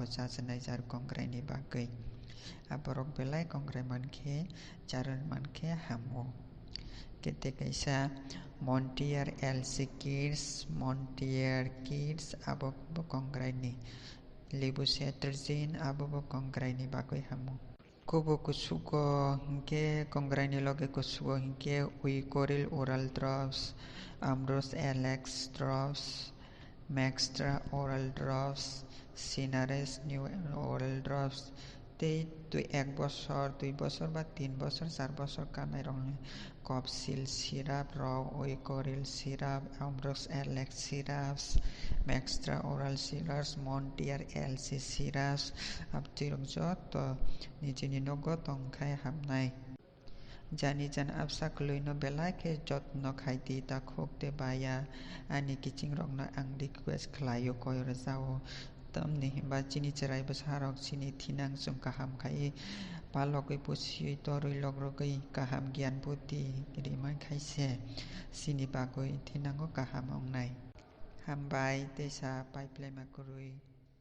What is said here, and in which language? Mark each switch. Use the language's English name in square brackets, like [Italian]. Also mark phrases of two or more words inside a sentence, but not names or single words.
[Kok Borok] jajanai jar kongrai ni bagui aborok belai kongrai mankhe charun mankhe hamo kete kaisa Montier LC Kids Montier Kids abo kongrai ni lebu cetirizine abo kongrai ni bagui hamo kubo kusugo hingke kongrai ni loge kusugo hingke Wicoril oral drops Ambrose LX drops Maxtra oral drops Sinares new oral drops tei tui [Bangla] 1 বছর 2 বছর বা 3 বছর 4 বছর [Kok Borok] kanai rok Copsil syrup rok Wicoril syrup Ambrose LX syrups Maxtra oral syrups Montier LC syrups abtui rok joto nijini nogo tongkhai hamnai jani jan absa klui no belai khe jotno khai di takhok te baya ani kiching rok no ang request khlaio koi rajao tamni himba chini cherai bwsarok chini thinang chum kaham khai palokgui pusi torui logrogui kaham gyan buddhi rimai khaise chini bagui thinango kaham ongnai hambai teisa paiplema kwrui।